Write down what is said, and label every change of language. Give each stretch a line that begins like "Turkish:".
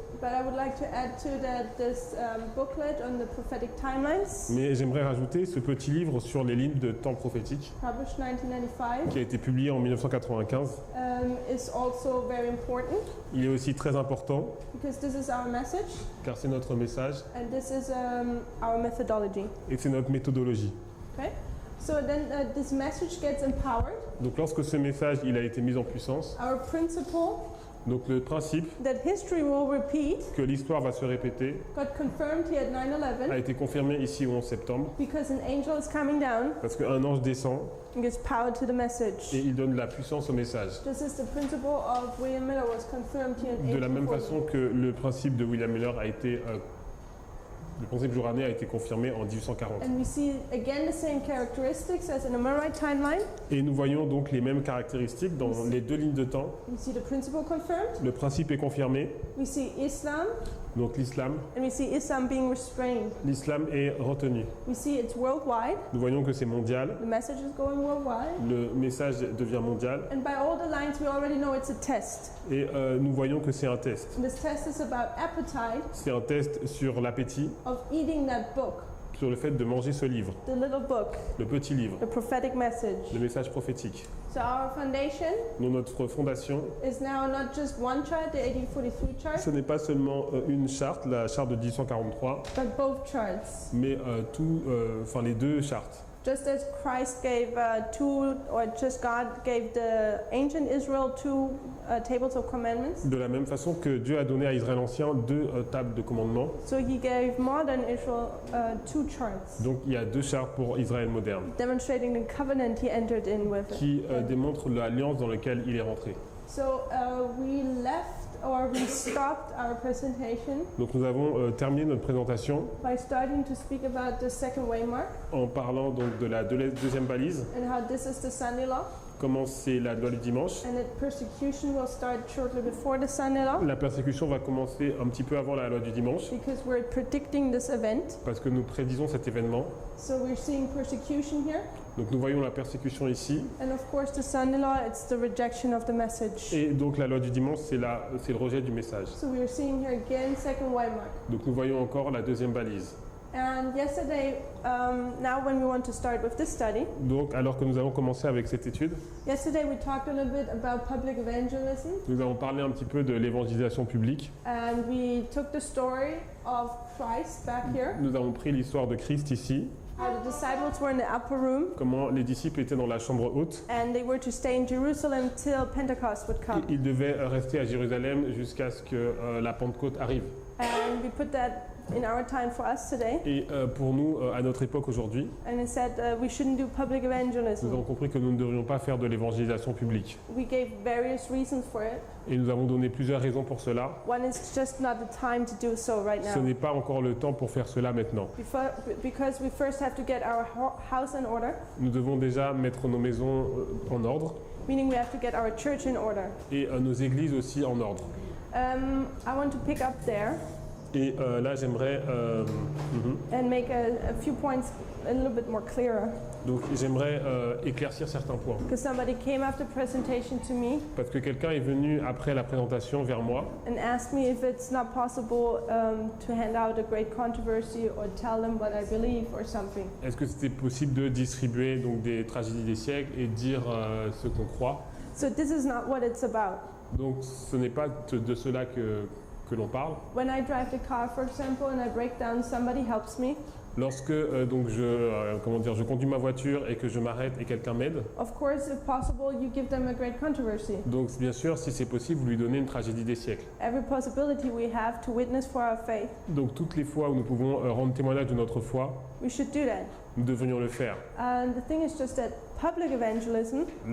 English: But I would like to add to that this booklet on the prophetic timelines,
French: Mais j'aimerais rajouter ce petit livre sur les lignes de temps prophétique
English: published 1995,
French: qui a été publié en 1995.
English: is also very important
French: Il est aussi très important
English: because this is our message
French: car c'est notre message
English: and this is our methodology.
French: et c'est notre méthodologie.
English: Okay, so then this message gets empowered.
French: Donc lorsque ce message il a été mis en puissance,
English: Our principle
French: donc le principe
English: that history will repeat
French: que l'histoire va se répéter
English: got confirmed here at 9/11
French: a été confirmé ici au 11 septembre
English: because an angel is coming down
French: parce qu'un ange descend
English: and gives power to the message.
French: et il donne de la puissance au message.
English: This is the principle of William Miller was confirmed here in
French: De la même
English: 1840.
French: façon que le principe de William Miller a été le principe journalier a été confirmé en 1840.
English: And we see again the same characteristics as in the Millerite timeline.
French: Et nous voyons donc les mêmes caractéristiques dans les deux lignes de temps.
English: We see the principle confirmed.
French: Le principe est confirmé,
English: We see Islam,
French: donc l'islam.
English: and we see Islam being restrained.
French: L'islam est retenu.
English: We see it's worldwide.
French: Nous voyons que c'est mondial.
English: The message is going worldwide.
French: Le message devient mondial.
English: And by all the lines, we already know it's a test.
French: Et nous voyons que c'est un test.
English: And this test is about appetite
French: C'est un test sur l'appétit,
English: of eating that book,
French: sur le fait de manger ce livre,
English: the little book,
French: le petit livre,
English: the prophetic message.
French: le message prophétique.
English: So our foundation
French: Donc notre fondation,
English: is now not just one chart, the 1843 chart,
French: ce n'est pas seulement une charte, la charte de 1843,
English: but both charts.
French: mais les deux chartes.
English: Just as Christ gave just God gave the ancient Israel two tables of commandments,
French: De la même façon que Dieu a donné à Israël ancien deux tables de commandements,
English: so He gave modern Israel two charts,
French: donc il y a deux chartes pour Israël moderne,
English: demonstrating the covenant He entered in with.
French: qui démontrent l'alliance dans laquelle il est rentré.
English: So we stopped our presentation
French: Donc nous avons terminé notre présentation
English: by starting to speak about the second waymark
French: en parlant donc de la deuxième balise
English: and how this is the Sunday law.
French: comment c'est la loi du dimanche.
English: and that persecution will start shortly before the Sunday law,
French: La persécution va commencer un petit peu avant la loi du dimanche,
English: because we're predicting this event.
French: parce que nous prédisons cet événement.
English: So we're seeing persecution here,
French: Donc nous voyons la persécution ici.
English: and of course the Sunday law, it's the rejection of the message.
French: Et donc la loi du dimanche, c'est le rejet du message.
English: So we are seeing here again second white mark.
French: Donc nous voyons encore la deuxième balise.
English: And yesterday, now when we want to start with this study,
French: Donc alors que nous avons commencé avec cette étude,
English: yesterday we talked a little bit about public evangelism,
French: nous avons parlé un petit peu de l'évangélisation publique.
English: and we took the story of Christ back here,
French: Nous avons pris l'histoire de Christ ici,
English: how the disciples were in the upper room,
French: comment les disciples étaient dans la chambre haute.
English: and they were to stay in Jerusalem till Pentecost would come.
French: Ils devaient rester à Jérusalem jusqu'à ce que la Pentecôte arrive.
English: And we put that in our time for us today,
French: Et pour nous, à notre époque aujourd'hui,
English: and it said we shouldn't do public
French: nous
English: evangelism.
French: avons compris que nous ne devrions pas faire de l'évangélisation publique.
English: We gave various reasons for it.
French: Et nous avons donné plusieurs raisons pour cela.
English: One is just not the time to do so right
French: Ce
English: now.
French: n'est pas encore le temps pour faire cela maintenant.
English: Because we first have to get our house in order,
French: Nous devons déjà mettre nos maisons en ordre
English: meaning we have to get our church in order.
French: et nos églises aussi en ordre.
English: I want to pick up there
French: Et là, j'aimerais
English: and make a few points a little bit more clearer.
French: donc j'aimerais éclaircir certains points
English: Because somebody came after presentation to me
French: parce que quelqu'un est venu après la présentation vers moi
English: and asked me if it's not possible to hand out a great controversy or tell them what I believe or something.
French: est-ce que c'était possible de distribuer donc des tragédies des siècles et dire ce qu'on croit.
English: So this is not what it's about.
French: Donc ce n'est pas de cela que l'on parle.
English: When I drive the car, for example, and I break down, somebody helps me.
French: Lorsque donc je conduis ma voiture et que je m'arrête et quelqu'un m'aide,
English: Of course, if possible, you give them a great controversy.
French: donc bien sûr si c'est possible vous lui donnez une tragédie des siècles.
English: Every possibility we have to witness for our faith,
French: Donc toutes les fois où nous pouvons rendre témoignage de notre foi,
English: we should do that.
French: nous devrions le faire.
English: And the thing is just that public evangelism